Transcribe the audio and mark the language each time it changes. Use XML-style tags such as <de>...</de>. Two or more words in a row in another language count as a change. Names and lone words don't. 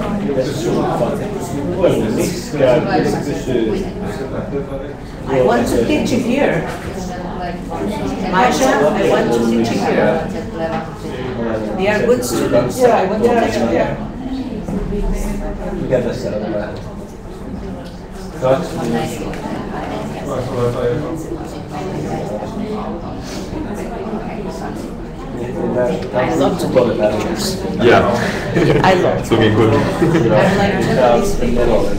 <en>I want to teach here. Masha, I want to teach here. They are good students, so I want to teach here.</en> <fi>Mikä tässä on vähän? 2 minuuttia.</fi> <en>I love to do lectures. Yeah. I love It's looking good. I like to</en>